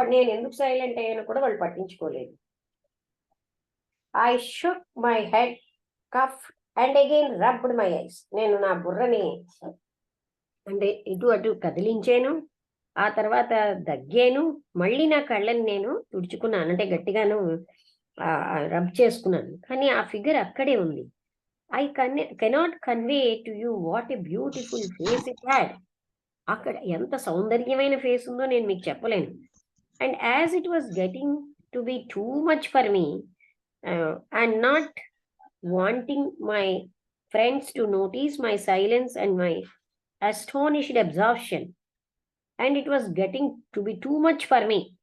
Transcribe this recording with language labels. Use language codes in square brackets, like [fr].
[te] నేను ఎందుకు సైలెంట్ అయ్యానో కూడా వాళ్ళు పట్టించుకోలేదు. [en] I shook my head, cough and again rubbed my eyes. [te] నేను నా బుర్రని అంటే ఇటు అటు కదిలించాను, ఆ తర్వాత దగ్గాను, మళ్ళీ నా కళ్ళని నేను తుడుచుకున్నాను, అంటే గట్టిగాను రబ్ చేసుకున్నాను. కానీ ఆ ఫిగర్ అక్కడే ఉంది. [en] I cannot convey to you what a beautiful face it had. [te] అక్కడ ఎంత సౌందర్యమైన ఫేస్ ఉందో నేను మీకు చెప్పలేను. [en] And as it was getting to be too much for me and not wanting my friends to notice my silence and my astonished absorption, and it was getting to be too much for me.